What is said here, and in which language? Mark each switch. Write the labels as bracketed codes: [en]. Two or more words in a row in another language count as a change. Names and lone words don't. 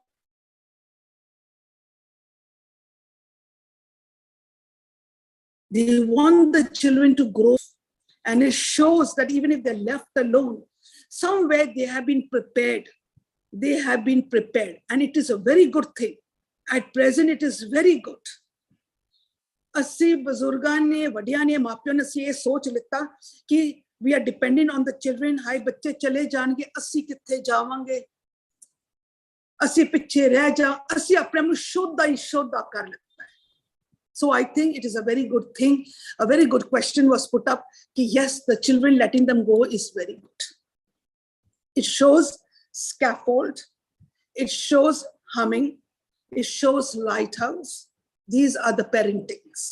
[en] They want the children to grow. And it shows that even if they're left alone, somewhere they have been prepared. They have been prepared. And it is a very good thing. At present, it is very good. [pa] ਅਸੀਂ ਬਜ਼ੁਰਗਾਂ ਨੇ, ਵੱਡਿਆਂ ਨੇ, ਮਾਪਿਆਂ ਨੇ ਇਹ ਸੋਚ ਲੈਂਦਾ ਕਿ [en] we are dependent on the children. [pa] ਹਾਏ ਬੱਚੇ ਚਲੇ ਜਾਣਗੇ, ਅਸੀਂ ਕਿੱਥੇ ਜਾਵਾਂਗੇ, ਅਸੀਂ ਪਿੱਛੇ ਰਹਿ ਜਾ, ਅਸੀਂ ਆਪਣੇ ਆਪ ਕੋ ਸ਼ੁੱਧ ਕਰ ਲੈਂਦਾ. [en] So I think it is a very good thing. A very good question was put up. Ki yes, the children letting them go is very good. It shows scaffold. It shows humming. It shows lighthouse. These are the parentings.